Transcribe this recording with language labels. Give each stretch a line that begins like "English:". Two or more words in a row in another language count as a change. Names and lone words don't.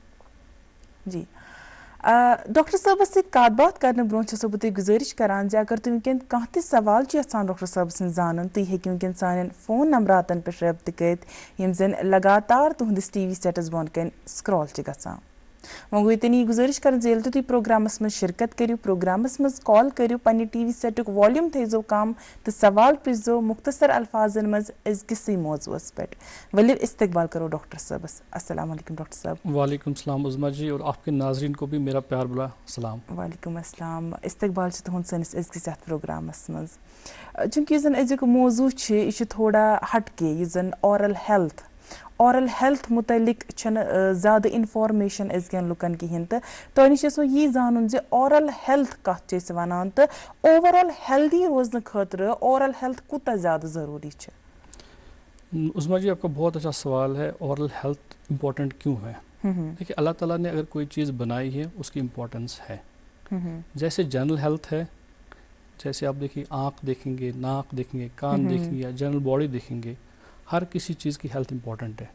Kashmiri: جی ڈاکٹر صٲبس سۭتۍ کتھ باتھ کرنہٕ برونٛہہ چھَسو بہٕ تۄہہِ گُزٲرِش کران زِ اگر تُہۍ وٕنکیٚن کانٛہہ تہِ سوال چھُ یژھان ڈاکٹر صٲبس نِش زانُن تُہۍ ہیٚکِو وٕنکیٚن سانٮ۪ن فون نمبراتن پٮ۪ٹھ رٲبطہٕ کٔرِتھ یِم زن لگاتار تُہنٛدِس ٹی وی سیٹس بۄن کَنۍ سکرال چھِ گژھان. وۄنۍ گوٚو تۄہہِ یہِ گُزٲرِش کران زِ ییٚلہِ تہِ تُہۍ پروگرامس منٛز شرکت کٔرِو پروگرامس منٛز کال کٔرِو پننہِ ٹی وی سیٹُک والیوٗم تھٲیزیو کم تہٕ سوال پرٛژھزیو مختصر الفاظن منٛز أزکِسٕے موضوٗعس پٮ۪ٹھ. ؤلِو استقبال کرو ڈاکٹر صٲبس.
Arabic: السلام علیکم ڈاکٹر صٲب. وعلیکم السلام
Urdu: عظما جی اور آپ کے ناظرین کو بھی میرا پیار بھرا سلام.
Arabic: وعلیکم السلام.
Kashmiri: استقبال چھُ تُہُنٛد سٲنِس أزکِس یتھ پروگرامس منٛز. چوٗنٛکہِ یُس زن أزیُک موضوٗع چھُ یہِ چھُ
Urdu: تھوڑا ہٹ کے
Kashmiri: یُس زن
English: oral health
Kashmiri: مُتعلق چھنہٕ زیادٕ انفارمیشن أزکٮ۪ن لُکن کِہینۍ تہٕ تۄہہِ نِش اوسو یی زانُن زِ اورل ہیلتھ کتھ چھِ أسۍ ونان تہٕ
English: overall healthy
Kashmiri: روزنہٕ خٲطرٕ
English: oral health
Kashmiri: کوٗتاہ زیادٕ ضروٗری چھِ.
Urdu: عظما جی آپ کا بہت اچھا سوال ہے.
English: oral health important
Urdu: کیوں ہے؟ دیکھیے اللہ تعالیٰ نے اگر کوئی چیز بنائی ہے اس کی امپورٹنس ہے. جیسے
English: general health
Urdu: ہے، جیسے آپ دیکھیے آنکھ دیکھیں گے، ناک دیکھیں گے، کان دیکھیں گے یا
English: general body
Urdu: دیکھیں گے، ہر کسی چیز کی
English: health important
Urdu: ہے.